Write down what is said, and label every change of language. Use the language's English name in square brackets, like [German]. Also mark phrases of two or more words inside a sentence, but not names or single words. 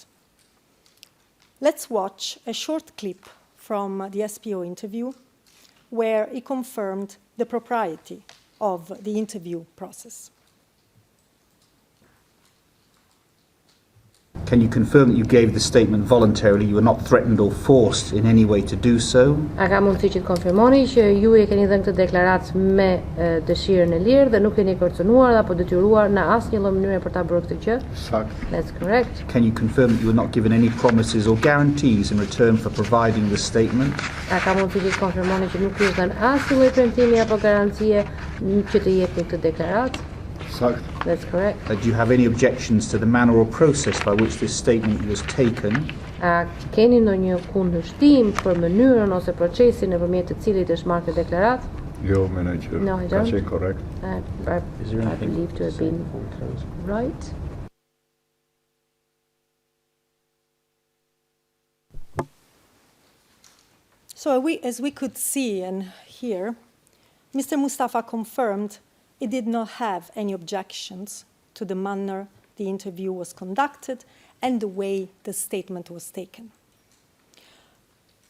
[English] Let's watch a short clip from the SPO interview where he confirmed the propriety of the interview process. Can you confirm that you gave the statement voluntarily? You were not threatened or forced in any way to do so? [Albanian] A ka mundësi që të konfirmoni që ju e keni dhënë këtë deklaratë me dëshirën e lirë dhe nuk keni kërcënuar apo detyruar në asnjë lloj mënyre për ta bërë këtë gjë? Sakt. [English] That's correct. Can you confirm that you were not given any promises or guarantees in return for providing the statement? [Albanian] A ka mundësi që të konfirmoni që nuk ju është dhënë asnjë lloj premtimi apo garancie që të jepni këtë deklaratë? Sakt. [English] That's correct. Do you have any objections to the manner or process by which this statement was taken? [Albanian] A keni ndonjë kundërshtim për mënyrën ose procesin nëpërmjet të cilit është marrë këtë deklaratë? Jo, manager. [English] No, I [Albanian] Ka [English] don't. [Albanian] qenë korrekt. [English] I believe to have been right. So as we could see and hear, Mr. Mustafa confirmed he did not have any objections to the manner the interview was conducted and the way the statement was taken.